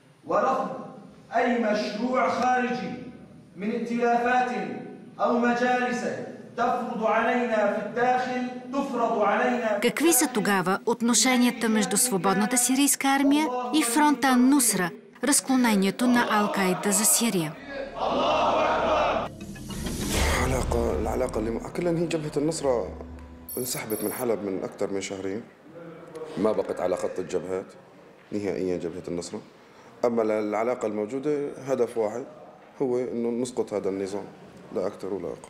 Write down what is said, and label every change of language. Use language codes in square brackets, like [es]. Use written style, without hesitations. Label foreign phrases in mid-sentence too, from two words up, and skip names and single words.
[bg] Какви са тогава отношенията между Свободната сирийска армия и фронта Ан-Нусра, разклонението на Ал-Каида за Сирия? [ar] العلاقة اللي كلها هي جبهة النصرة انسحبت من حلب من أكثر من شهرين. ما بقت على خط الجبهات نهائيا جبهة النصرة. أما العلاقة الموجودة هدف واحد هو إنه نسقط هذا النظام لا أكثر ولا أقل.